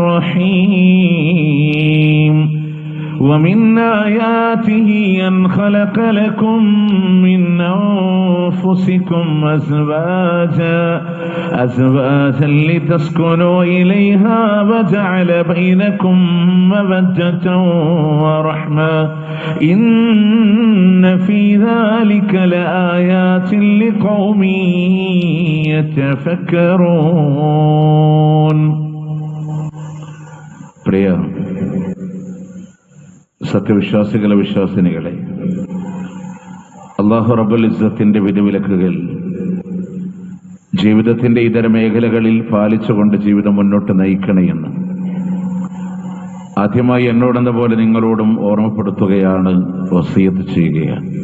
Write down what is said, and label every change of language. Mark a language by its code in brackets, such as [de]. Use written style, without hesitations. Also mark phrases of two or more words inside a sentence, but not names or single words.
[ar] الرحيم ومن آياته أن خلق لكم من أنفسكم أزواجا لتسكنوا إليها وجعل بينكم مودة ورحمة إن في ذلك لآيات لقوم يتفكرون. [ml] സത്യവിശ്വാസികളെ വിശ്വാസിനികളെ, അല്ലാഹു റബ്ബുൽ ഇസ്സത്തിന്റെ വിധിവിലക്കുകൾ ജീവിതത്തിന്റെ ഇതര മേഖലകളിൽ പാലിച്ചുകൊണ്ട് ജീവിതം മുന്നോട്ട് നയിക്കണമെന്ന് ആദ്യമായി എന്നോടെന്ന പോലെ നിങ്ങളോടും ഓർമ്മപ്പെടുത്തുകയാണ്, വസിയത്ത് ചെയ്യുകയാണ്.